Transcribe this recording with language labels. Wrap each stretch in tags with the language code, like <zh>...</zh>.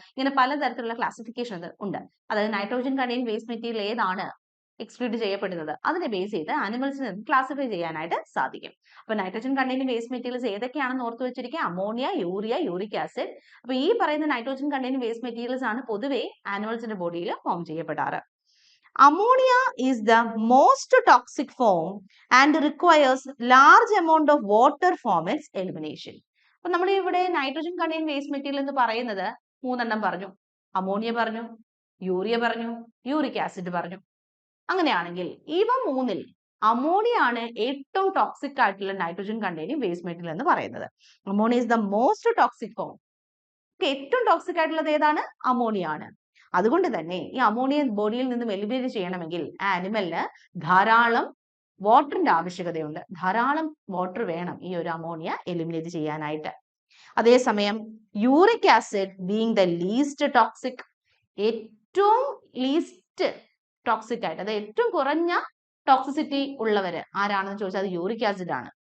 <ml>ഇങ്ങനെ പലതരത്തിലുള്ള ക്ലാസിഫിക്കേഷൻ ഉണ്ട്. അതായത് നൈട്രോജൻ കണ്ടെയ്നിങ് വേസ്റ്റ് മെറ്റീരിയൽ ഏതാണ് എക്സ്ക്രീറ്റ് ചെയ്യപ്പെടുന്നത് അതിനെ ബേസ് ചെയ്ത് ആനിമൽസിനെ ക്ലാസിഫൈ ചെയ്യാനായിട്ട് സാധിക്കും. അപ്പൊ നൈട്രോജൻ കണ്ടെയ്നിങ് വേസ്റ്റ് മെറ്റീരിയൽസ് ഏതൊക്കെയാണെന്ന് ഓർത്ത് വെച്ചിരിക്കുക? Ammonia, urea, uric acid. അപ്പൊ ഈ പറയുന്ന നൈട്രോജൻ കണ്ടെയ്നിങ് വേസ്റ്റ് മെറ്റീരിയൽസ് ആണ് പൊതുവെ ആനിമൽസിന്റെ ബോഡിയിൽ form ചെയ്യപ്പെടാറ്.</ml> <en>Ammonia is the most toxic form and requires large amount of water for its elimination.</en> <ml>അപ്പോൾ നമ്മൾ ഇവിടെ നൈട്രോജൻ കണ്ടെയ്ൻ വേസ്റ്റ് മെറ്റീരിയൽ എന്ന് പറയുന്നത് മൂന്നെണ്ണം പറഞ്ഞു. അമോണിയ പറഞ്ഞു, യൂറിയ പറഞ്ഞു, യൂറിക് ആസിഡ് പറഞ്ഞു. അങ്ങനെയാണെങ്കിൽ ഇവ മൂന്നിൽ അമോണിയ ആണ് ഏറ്റവും ടോക്സിക് ആയിട്ടുള്ള നൈട്രോജൻ കണ്ടെയ്നിങ് വേസ്റ്റ് മെറ്റീരിയൽ എന്ന് പറയുന്നത്.</ml> <en>Ammonia is the most toxic form.</en> <ml>ഏറ്റവും ടോക്സിക് ആയിട്ടുള്ളത് ഏതാണ്? അമോണിയ ആണ്. അതുകൊണ്ട് തന്നെ ഈ അമോണിയ ബോഡിയിൽ നിന്നും എലിമിനേറ്റ് ചെയ്യണമെങ്കിൽ ആനിമലിന് ധാരാളം വാട്ടറിന്റെ ആവശ്യകതയുണ്ട്. ധാരാളം വാട്ടർ വേണം ഈ ഒരു അമോണിയ എലിമിനേറ്റ് ചെയ്യാനായിട്ട്. അതേസമയം</ml> <en>uric acid being the least toxic,</en> <ml>ഏറ്റവും ലീസ്റ്റ് ടോക്സിക് ആയിട്ട്, അത് ഏറ്റവും കുറഞ്ഞ ടോക്സിസിറ്റി ഉള്ളവര് ആരാണെന്ന് ചോദിച്ചാൽ അത് യൂറിക് ആസിഡ് ആണ്.</ml>